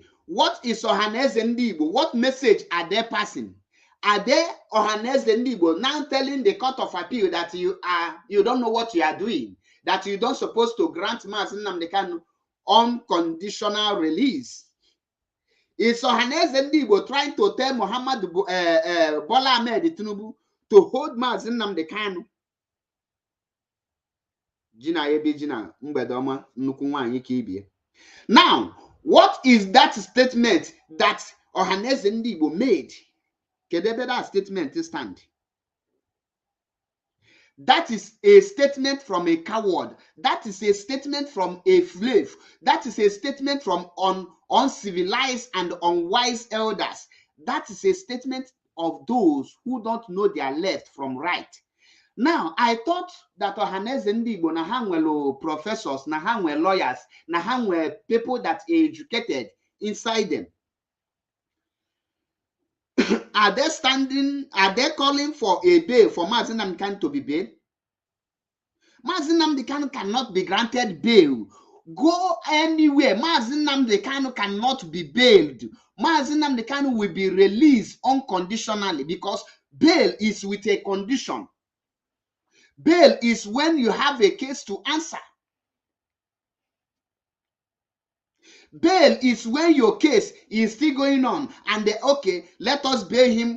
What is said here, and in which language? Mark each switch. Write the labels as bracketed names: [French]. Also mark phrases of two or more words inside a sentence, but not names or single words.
[English] What is Ohanaeze ndị Igbo? What message are they passing? Are they Ohanaeze ndị Igbo now telling the Court of Appeal that you don't know what you are doing, that you don't supposed to grant Mazi Nnamdi Kanu unconditional release? Is Ohanaeze ndị Igbo trying to tell Bola Ahmed Tinubu to hold Mazi Nnamdi Kanu? Now, what is that statement that Ohanaeze ndị Igbo made? Kedebe that statement stand? That is a statement from a coward. That is a statement from a slave. That is a statement from uncivilized and unwise elders. That is a statement of those who don't know their left from right. Now, I thought that Ohanaeze ndị Igbo [Igbo] na ha nwere [English] professors, [Igbo] na ha nwere [English] lawyers, [Igbo] na ha nwere [English] people that are educated inside them. Are they calling for a bail for Mazi Nnamdi Kanu to be bailed? Mazi Nnamdi Kanu cannot be granted bail. Go anywhere. Mazi Nnamdi Kanu cannot be bailed. Mazi Nnamdi Kanu will be released unconditionally, because bail is with a condition. Bail is when you have a case to answer. Bail is when your case is still going on and they, okay, let us bail him.